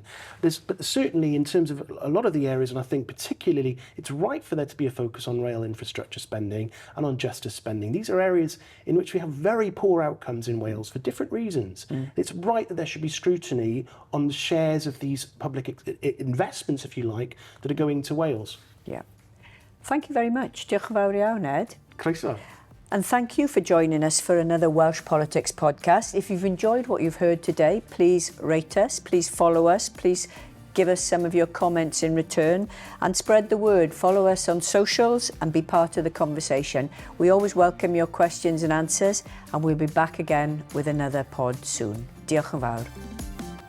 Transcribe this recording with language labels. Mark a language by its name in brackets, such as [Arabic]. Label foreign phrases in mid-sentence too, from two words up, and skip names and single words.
[English] But certainly in terms of a lot of the areas, and I think particularly it's right for there to be a focus on rail infrastructure spending and on justice spending. These are areas in which we have very poor outcomes in Wales for different reasons. It's right that there should be scrutiny on the shares of these public investments, if you like, that are going to Wales. Yeah. Thank you very much. [Welsh] Diolch yn fawr iawn, Ed. Croeso. [English] And thank you for joining us for another Welsh Politics podcast. If you've enjoyed what you've heard today, please rate us, please follow us, please give us some of your comments in return and spread the word. Follow us on socials and be part of the conversation. We always welcome your questions and answers, and we'll be back again with another pod soon. [Welsh] Diolch yn fawr.